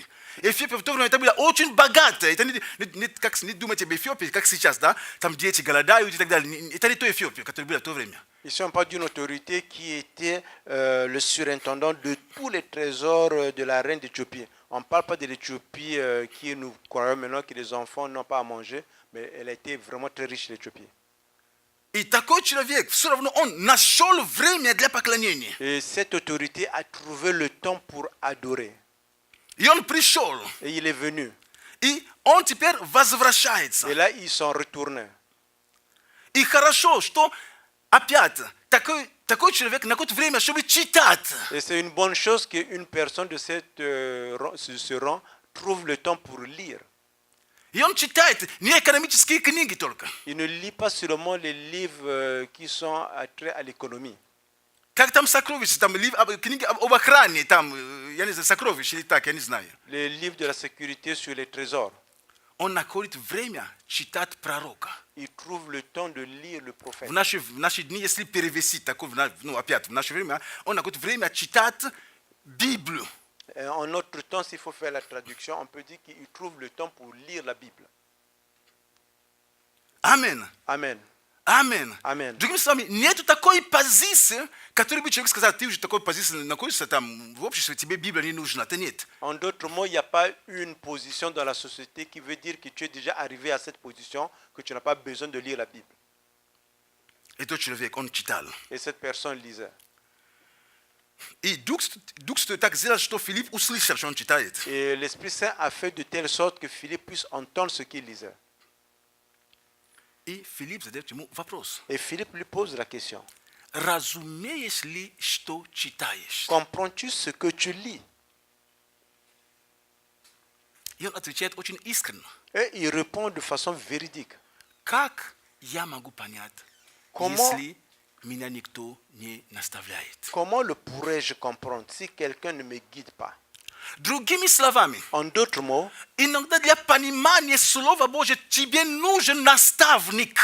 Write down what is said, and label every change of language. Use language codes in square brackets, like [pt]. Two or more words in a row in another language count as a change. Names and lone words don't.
[ru] Эфиопия в то время это была очень богатая. Это не думайте об Эфиопии, как сейчас, да? Там дети голодают и так далее. Это не то Эфиопия, которая была в то время. [fr] Ici, on parle d'une autorité qui était le surintendant de tous les trésors de la reine d'Éthiopie. On ne parle pas de l'Éthiopie qui nous croyons maintenant que les enfants n'ont pas à manger, mais elle était vraiment très riche, l'Éthiopie. [ru] И такой человек, все равно он нашел время для поклонения. [fr] Et cette autorité a trouvé le temps pour adorer. [ru] И он пришел. [fr] Et il est venu. [ru] И он теперь возвращается. [fr] Et là, ils sont retournés. [ru] И хорошо, что опять такой человек находит время, чтобы читать. [fr] Et c'est une bonne chose qu'une personne de ce rang trouve le temps pour lire. [ru] И он читает не экономические книги только. [fr] Il ne lit pas seulement les livres qui sont attraits à l'économie. [ru] Как там сокровища, там книги об охране, там, я не знаю, сокровища или так, я не знаю. [fr] Les livres de la sécurité sur les trésors. [ru] Он находит время читать пророка. [fr] Il trouve le temps de lire le prophète. [ru] В наши дни, если перевести такое, опять, в наше время, он находит время читать Библию. [fr] En notre temps, s'il faut faire la traduction, on peut dire qu'il trouve le temps pour lire la Bible. [ru] Амен. [fr] Amen. [ru] Амен. [fr] Amen. [ru] Другими словами, нет такой позиции, которой бы человек сказал, ты уже такой позиции находишься там в обществе, тебе Библия не нужна. Это нет. [fr] En d'autres mots, il n'y a pas une position dans la société qui veut dire que tu es déjà arrivé à cette position, que tu n'as pas besoin de lire la Bible. [ru] Этот человек, он читал. [fr] Et cette personne lisait. [ru] И Дух Святой так сделал, что Филипп услышал, что он читает. [fr] Et l'Esprit Saint a fait de telle sorte que Philippe puisse entendre ce qu'il lisait. [ru] И Филипп задает ему вопрос. [fr] Et Philippe lui pose la question. [ru] Разумеешь ли, что читаешь? [fr] Comprends-tu ce que tu lis? [ru] И он отвечает очень искренне. [fr] Et il répond de façon véridique. [ru] Как я могу понять, [fr] Comment- [ru] если меня никто не наставляет? [fr] Comment le pourrais-je comprendre si quelqu'un ne me guide pas? [ru] Другими словами, [fr] En d'autres mots, [ru] иногда для понимания Слова Божьего тебе нужен наставник.